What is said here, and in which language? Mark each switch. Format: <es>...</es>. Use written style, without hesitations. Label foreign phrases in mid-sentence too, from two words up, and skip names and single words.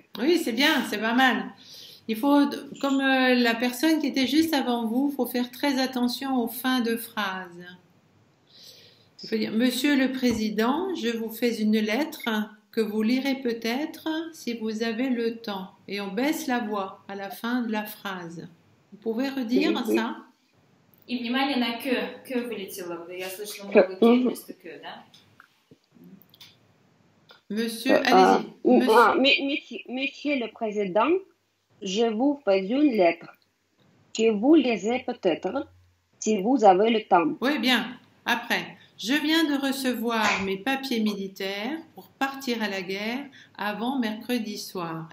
<fr>Oui, c'est bien, c'est pas mal. Il faut, comme la personne qui était juste avant vous, il faut faire très attention aux fins de phrases. Il faut dire, Monsieur le Président, je vous fais une lettre que vous lirez peut-être si vous avez le temps. Et on baisse la voix à la fin de la phrase. Vous pouvez redire ça?</fr> <ru>И внимание на к вылетело. Я слышала много к вместо к, да?</ru> <fr>Monsieur, allez-y. Monsieur le Président, je vous fais une lettre que vous lisez peut-être si vous avez le temps. Oui, bien. Après, je viens de recevoir mes papiers militaires pour partir à la guerre avant mercredi soir.</fr>